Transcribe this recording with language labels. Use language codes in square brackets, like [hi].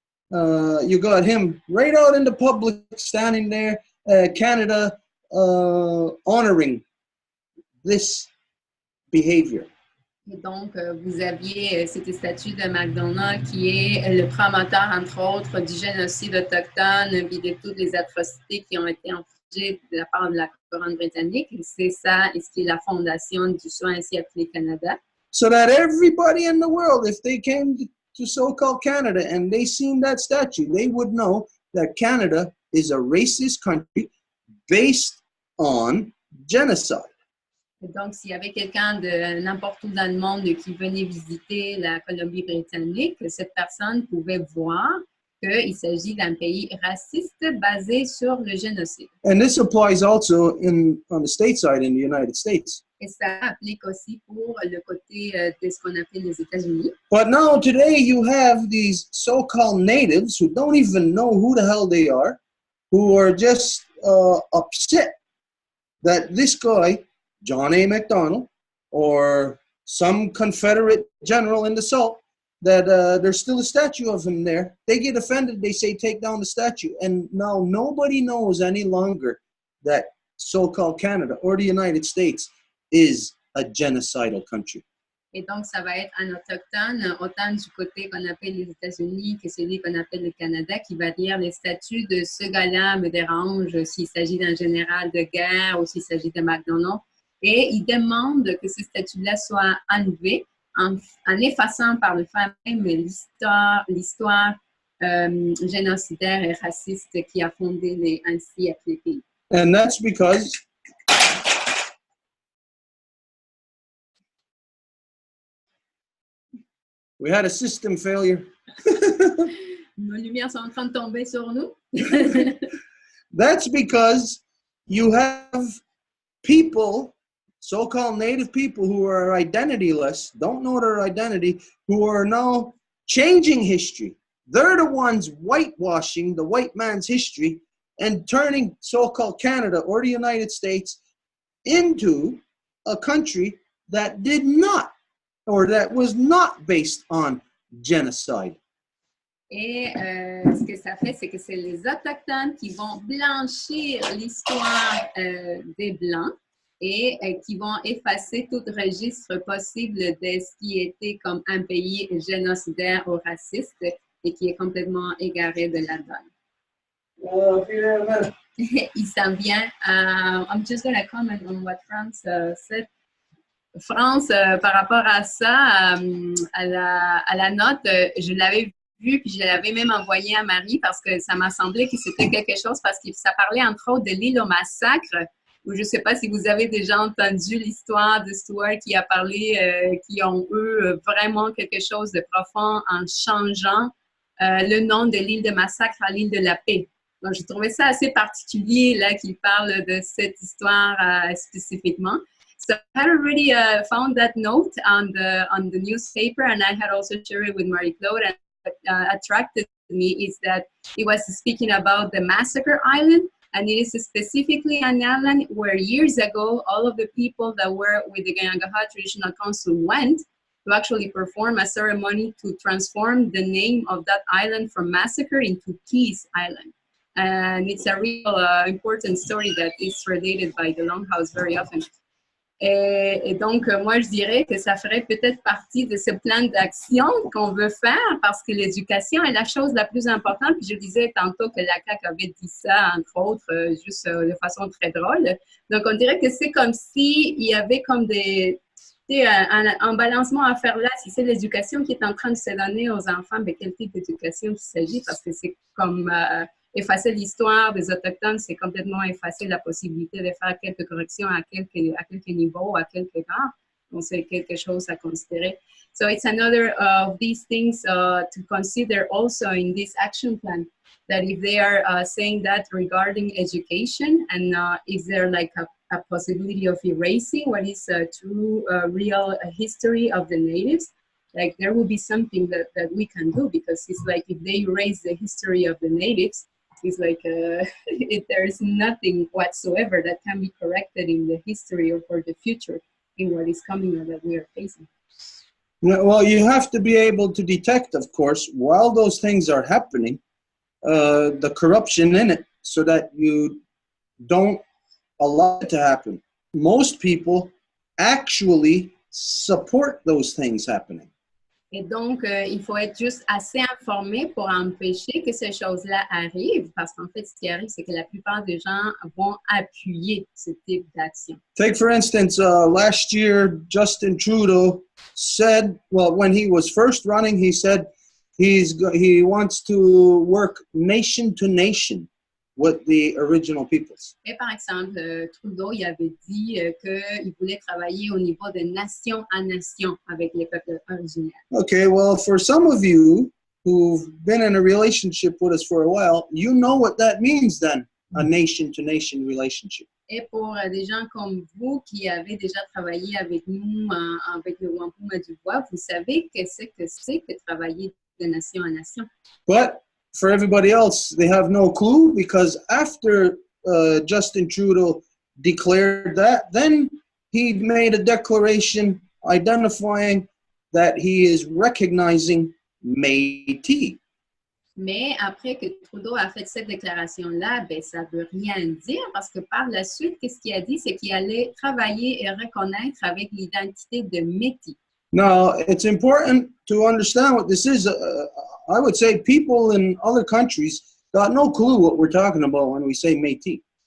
[en] You got him right out in the public, standing there, Canada honoring this behavior. [fr] Et donc, vous aviez cette statue de McDonald qui est le promoteur, entre autres, du génocide autochtone et de toutes les atrocités qui ont été infligées de la part de la couronne britannique. C'est ça, et ce qui est la fondation du soin ainsi appelé Canada. [en] So that everybody in the world, if they came to so-called Canada and they seen that statue, they would know that Canada is a racist country based on genocide. [fr] Et donc, s'il y avait quelqu'un de n'importe où dans le monde qui venait visiter la Colombie-Britannique, cette personne pouvait voir qu'il s'agit d'un pays raciste basé sur le génocide. [en] And this applies also on the stateside in the United States. [fr] Et ça applique aussi pour le côté de ce qu'on appelle les États-Unis. [en] But now today you have these so-called natives who don't even know who the hell they are, who are just upset that this guy, John A. MacDonald, or some Confederate general in the South, that there's still a statue of him there. They get offended, they say, take down the statue. And now nobody knows any longer that so-called Canada or the United States is a genocidal country. [fr] Et donc, ça va être un autochtone, autant du côté qu'on appelle les États-Unis que celui qu'on appelle le Canada, qui va dire les statuts de ce gars-là me dérangent s'il s'agit d'un général de guerre ou s'il s'agit de MacDonald. Et il demande que ces statuts-là soient enlevés en effaçant par le fait même l'histoire génocidaire et raciste qui a fondé les ainsi appelés pays. [en] And that's because we had a system failure. [fr] Nos lumières sont en train de tomber sur nous. [en] That's because you have people, so-called native people who are identityless, don't know their identity, who are now changing history. They're the ones whitewashing the white man's history and turning so-called Canada or the United States into a country that did not, or that was not based on genocide. [fr] Et ce que ça fait, c'est que c'est les Autochtones qui vont blanchir l'histoire des Blancs et qui vont effacer tout registre possible de ce qui était comme un pays génocidaire ou raciste et qui est complètement égaré de la donne. Il s'en vient. [en] I'm just going to comment on what France said. [fr] France, par rapport à ça, à la note, je l'avais vu, puis je l'avais même envoyé à Marie parce que ça m'a semblé que c'était quelque chose, parce que ça parlait entre autres de l'île au massacre, où je ne sais pas si vous avez déjà entendu l'histoire de Stuart qui a parlé, qui ont eu vraiment quelque chose de profond en changeant le nom de l'île de massacre à l'île de la paix. Donc, j'ai trouvé ça assez particulier là qu'il parle de cette histoire spécifiquement. [en] So I had already found that note on the newspaper, and I had also shared it with Marie-Claude. And what attracted me is that it was speaking about the Massacre Island, and it is specifically an island where years ago all of the people that were with the Gayangaha Traditional Council went to actually perform a ceremony to transform the name of that island from Massacre into Peace Island. And it's a real important story that is related by the Longhouse very often. [fr] Et donc, moi, je dirais que ça ferait peut-être partie de ce plan d'action qu'on veut faire parce que l'éducation est la chose la plus importante. Puis je disais tantôt que la CAQ avait dit ça, entre autres, juste de façon très drôle. Donc, on dirait que c'est comme s'il y avait comme des un balancement à faire là, si c'est l'éducation qui est en train de se donner aux enfants, ben, quel type d'éducation il s'agit? Parce que c'est comme effacer l'histoire des Autochtones, c'est complètement effacer la possibilité de faire quelques corrections à quelques niveaux, à quelques grads. Donc, c'est quelque chose à considérer. [en] So it's another of these things to consider also in this action plan, that if they are saying that regarding education, and is there like a possibility of erasing what is a true, real history of the natives, like there will be something that we can do, because it's like if they erase the history of the natives, it's like there's nothing whatsoever that can be corrected in the history or for the future in what is coming or that we are facing. Well, you have to be able to detect, of course, while those things are happening, the corruption in it, so that you don't allow it to happen. Most people actually support those things happening. [fr] Et donc, il faut être juste assez informé pour empêcher que ces choses-là arrivent, parce qu'en fait, ce qui arrive, c'est que la plupart des gens vont appuyer ce type d'action. [en] Take, for instance, last year, Justin Trudeau said, well, when he was first running, he said he wants to work nation to nation with the original peoples. [fr] Et par exemple, Trudeau, il avait dit qu'il voulait travailler au niveau de nation à nation avec les peuples originaires. [en] Okay, well, for some of you who've been in a relationship with us for a while, you know what that means then, a nation-to-nation relationship. [fr] Et pour des gens comme vous qui avez déjà travaillé avec nous, avec le Wampum et Deux Voies, vous savez que c'est que travailler de nation à nation. [en] But for everybody else, they have no clue, because after Justin Trudeau declared that, then he made a declaration identifying that he is recognizing Métis. [fr] Mais après que Trudeau a fait cette déclaration-là, ben, ça ne veut rien dire, parce que par la suite, qu'est-ce qu'il a dit? C'est qu'il allait travailler et reconnaître avec l'identité de Métis. [en] Now, it's important to understand what this is. I would say people in other countries got no clue what we're talking about when we say Métis.